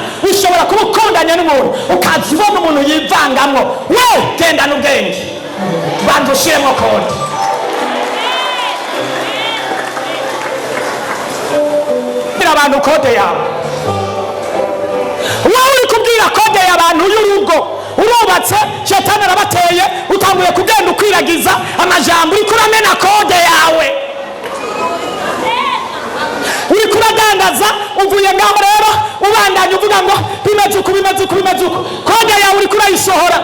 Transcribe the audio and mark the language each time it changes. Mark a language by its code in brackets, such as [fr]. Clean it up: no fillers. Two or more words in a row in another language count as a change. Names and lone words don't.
[rn] Ushobora kuba ukundanye n'umuntu ukaza ubona umuntu yivangamwo. We gendana ubwenge, banza ushiremo kode. Abantu kode yawe, wowe uri kubwira kode y'abantu y'urugo, urubatse Shetani arabateye, utanguye kugenda ukwiragiza amajambo, uri kuramena kode yawe, uri kuradandaza. Uvuye ngaho rero ubandanye uvuga ngo bimeze uku bimeze uku bimeze uku, kode yawe uri kurayisohora.